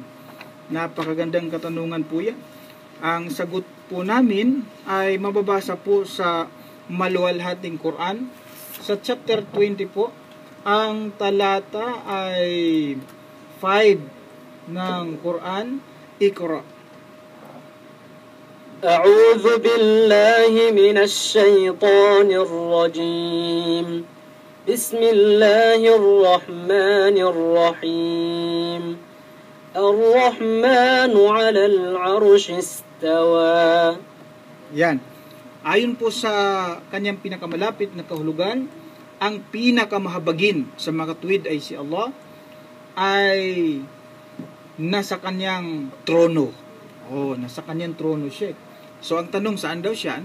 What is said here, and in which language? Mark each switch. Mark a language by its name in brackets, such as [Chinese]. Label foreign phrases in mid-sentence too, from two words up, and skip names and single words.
[Filipino] Napakagandang katanungan po yan. Ang sagot po namin ay mababasa po sa maluwalhating Quran. Sa chapter 20 po, ang talata ay 5 ng Quran. Iqra. [Arabic] أعوذ بالله من الشيطان الرجيم. بسم الله الرحمن الرحيم. الرحمن على العرش استوى. [Filipino] Yan. Ayon po sa kanyang pinakamalapit na kahulugan, ang pinakamahabagin sa mga katuwid ay si Allah ay nasa kanyang trono. Nasa kanyang trono, Sheikh. So ang tanong, saan daw siya?